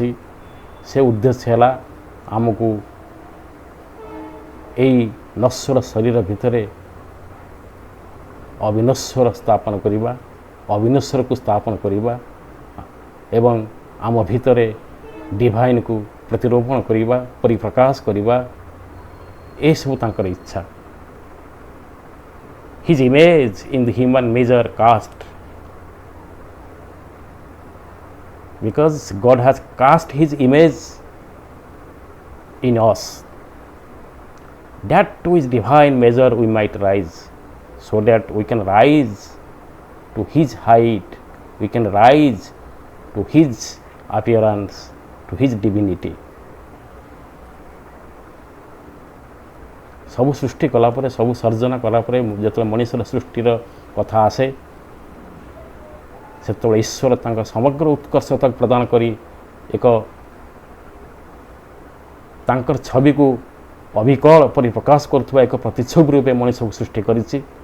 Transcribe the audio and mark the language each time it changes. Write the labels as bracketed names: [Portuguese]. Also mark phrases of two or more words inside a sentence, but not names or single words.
[Odia] ସେ ଉଦ୍ଦେଶ୍ୟ ହେଲା ଆମକୁ ଏଇ ନଶ୍ୱର ଶରୀର ଭିତରେ ଅବିନଶ୍ୱର ସ୍ଥାପନ କରିବା, ଅବିନଶ୍ୱରକୁ ସ୍ଥାପନ କରିବା ଏବଂ ଆମ ଭିତରେ ଡିଭାଇନ୍କୁ ପ୍ରତିରୋପଣ କରିବା, ପରିପ୍ରକାଶ କରିବା, ଏସବୁ ତାଙ୍କର ଇଚ୍ଛା। [English] His image in the human measure cast, because God has cast His image in us, that to His divine measure we might rise, so that we can rise to His height, we can rise to His appearance, to His divinity. [Odia] ସବୁ ସୃଷ୍ଟି କଲାପରେ, ସବୁ ସର୍ଜନା କଲାପରେ ଯେତେବେଳେ ମଣିଷର ସୃଷ୍ଟିର କଥା ଆସେ, ସେତେବେଳେ ଈଶ୍ୱର ତାଙ୍କ ସମଗ୍ର ଉତ୍କର୍ଷତାକୁ ପ୍ରଦାନ କରି ଏକ ତାଙ୍କର ଛବିକୁ ଅବିକଳ ପରି ପ୍ରକାଶ କରୁଥିବା ଏକ ପ୍ରତିଛବି ରୂପେ ମଣିଷକୁ ସୃଷ୍ଟି କରିଛି।